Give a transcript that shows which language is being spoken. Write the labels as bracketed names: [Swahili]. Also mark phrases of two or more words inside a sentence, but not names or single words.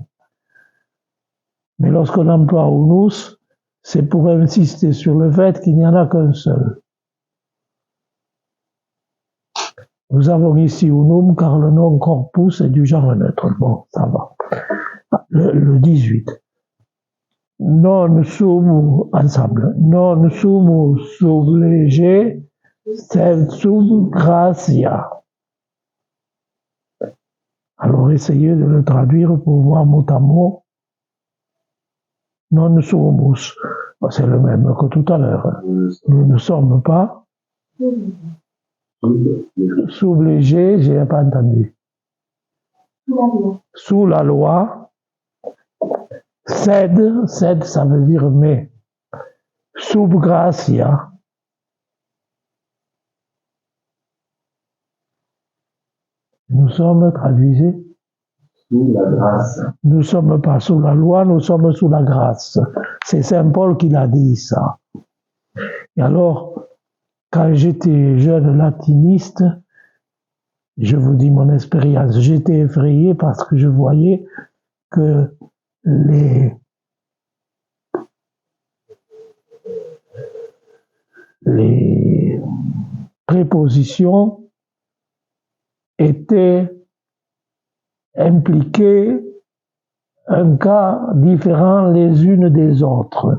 [French] Mais lorsqu'on emploie unus, c'est pour insister sur le fait qu'il n'y en a qu'un seul. Nous avons ici unum car le nom corpus est du genre neutre. Bon, ça va. Le 18. [Latin] Non sumus, ensemble. Non sumus sub lege, sed sub gratia. [French] Alors essayez de le traduire pour voir mot à mot. [Latin] Non sumus. [French] C'est le même que tout à l'heure. Nous ne sommes pas sous léger, j'ai pas entendu. Sous la loi. Sed, ça veut dire mais. [Latin] Sub gratia. [French] Nous sommes, traduisez. Sous la grâce. Nous ne sommes pas sous la loi, nous sommes sous la grâce. C'est Saint Paul qui l'a dit, ça. Et alors, quand j'étais jeune latiniste, je vous dis mon expérience, j'étais effrayé parce que je voyais que les prépositions étaient impliquées un cas différent les unes des autres.